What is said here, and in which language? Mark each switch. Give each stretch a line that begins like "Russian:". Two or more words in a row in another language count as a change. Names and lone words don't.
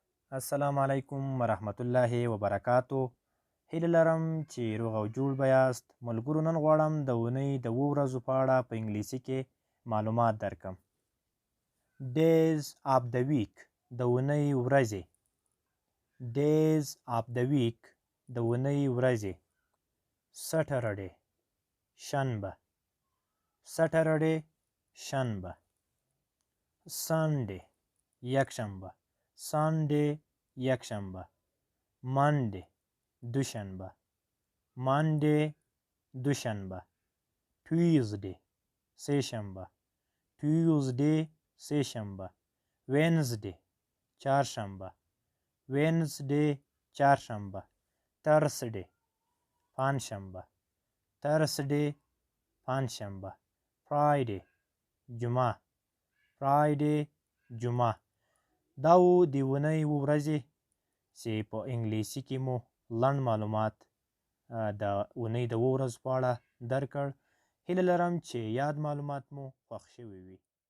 Pashto: السلام علیکم ورحمت الله وبرکاتو. هیله لرم چې روغ او جوړ به یاست. ملګرو، نن غواړم د اونۍ د 7 ورځو په اړه په انګلیسي کې معلومات درکم.
English: Days of the week،
Pashto: د اونۍ ورځې.
English: Days of the week،
Pashto: د اونۍ ورځې.
English: Saturday، شنبه. Saturday، شنبه. Sunday، یکشنبه. Sunday، یکشنبه. Monday، دوشنبه. Monday، دوشنبه. Tuesday، سهشنبه. Tuesday، سهشنبه. Wednesday، چهارشنبه. Wednesday، چهارشنبه. Thursday، پنجشنبه. Thursday، پنجشنبه. Friday، جمعه. Friday، جمعه.
Pashto: دا و د اونۍ ورځې چې په انګلیسي کې مو لنډ معلومات د اونۍ د 7 ورځو په اړه درکړ. هیله لرم چې یاد معلومات مو خوښ شوي وي.